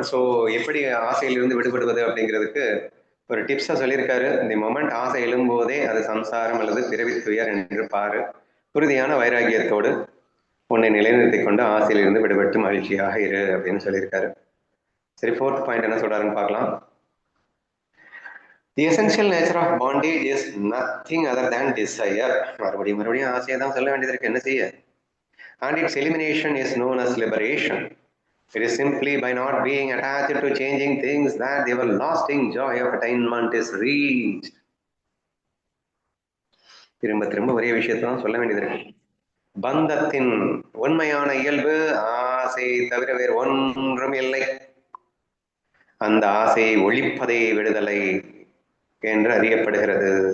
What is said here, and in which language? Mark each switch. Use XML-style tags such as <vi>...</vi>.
<ta>So எப்படி ஆசையிலிருந்து விடுபடுவது அப்படிங்கிறதுக்கு ஒரு டிப்ஸா சொல்லியிருக்காரு. இந்த மொமெண்ட் ஆசை எழும்போதே அது சம்சாரம் அல்லது பிறவி துயர் என்று பாரு, உறுதியான வைராகியத்தோடு உன்னை நிலைநிறுத்திக் கொண்டு ஆசையிலிருந்து விடுபட்டு மகிழ்ச்சியாக இரு அப்படின்னு சொல்லியிருக்காரு. சரி, 4th பாயிண்ட் என்ன சொல்றாருன்னு பார்க்கலாம்.</ta> <en>The essential nature of bondage is nothing other than desire.</en> <ta>மறுபடியும் ஆசையை தான் சொல்ல வேண்டியது இருக்கு, என்ன செய்ய.</ta> <en>And its elimination is known as liberation. It is simply by not being attached to changing things that the everlasting joy of attainment is reached.</en> <ta>திரும்ப திரும்ப ஒரே விஷயத்தை தான் சொல்ல வேண்டியது இருக்கு. பந்தத்தின் உண்மையான இயல்பு ஆசை தவிர வேறு ஒன்றும் இல்லை. அந்த ஆசையை ஒழிப்பதே விடுதலை என்று அறியப்படுகிறது.</ta>